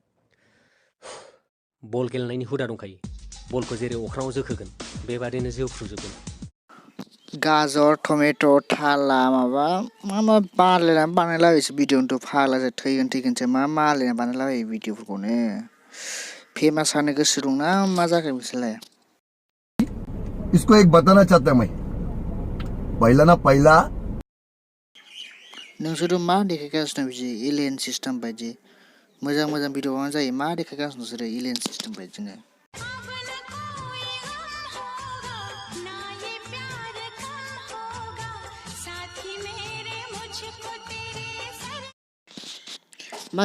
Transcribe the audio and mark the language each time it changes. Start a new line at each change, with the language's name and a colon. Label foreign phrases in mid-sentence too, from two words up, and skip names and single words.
Bodo: बल गेलेनायनि हुदा दंखायो बलखौ जेरै अख्राङाव जोखोगोन बेबादिनो जोफ्रुजोबगोन गाजर टमेट' थाला माबा मा बानायलाबायसो बानायलाबायसो भिडिअ'नोथ' फाग्लासो थैगोनसो मा मालायना बानायलाबायो भिडिअ'फोरखौनो फेमास जानो गोसो दंना मा जाखो बिसोरलाय
Hindi: इसको एक बताना चाहता मैं पहला
Bodo: नोंसोर मा देखायगासिनो बिदि एलियन सिस्टेम बायदि मोजां भिडिअ'आनो जायो मा देखायगासिनो नोंसोरो एलियन सिस्टेम बायदिनो मा